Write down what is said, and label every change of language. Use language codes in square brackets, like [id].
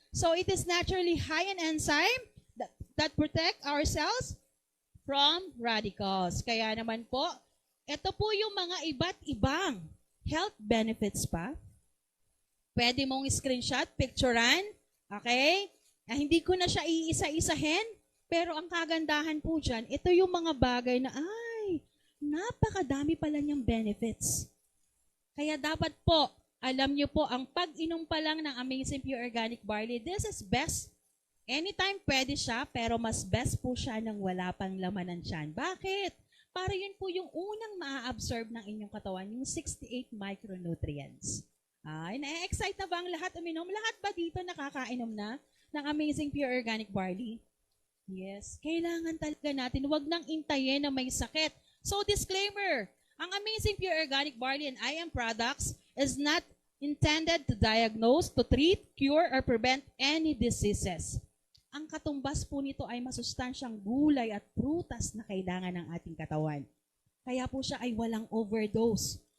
[en] So, it is naturally high in enzyme that protect our cells from radicals. [tl] Kaya naman po, ito po yung mga iba't ibang health benefits pa. Pwede mong screenshot, picturean, okay? Hindi ko na siya iisa-isahin, pero ang kagandahan po dyan, ito yung mga bagay na, ay, napakadami pala niyang benefits. Kaya dapat po, alam niyo po, ang pag-inom pa lang ng Amazing Pure Organic Barley, [en] this is best. [tl] Anytime pwede siya, pero mas best po siya nang wala pang laman ng tiyan. Bakit? Para yun po yung unang maa-absorb ng inyong katawan, yung 68 micronutrients. Ay, na-excite na ba ang lahat uminom? Lahat ba dito nakakainom na ng Amazing Pure Organic Barley? Yes, kailangan talaga natin. Huwag nang intayin na may sakit. [en] So, disclaimer, ang Amazing Pure Organic Barley and IM products is not intended to diagnose, to treat, cure, or prevent any diseases. [tl] Ang katumbas po nito ay masustansyang gulay at prutas na kailangan ng ating katawan. Kaya po siya ay walang overdose.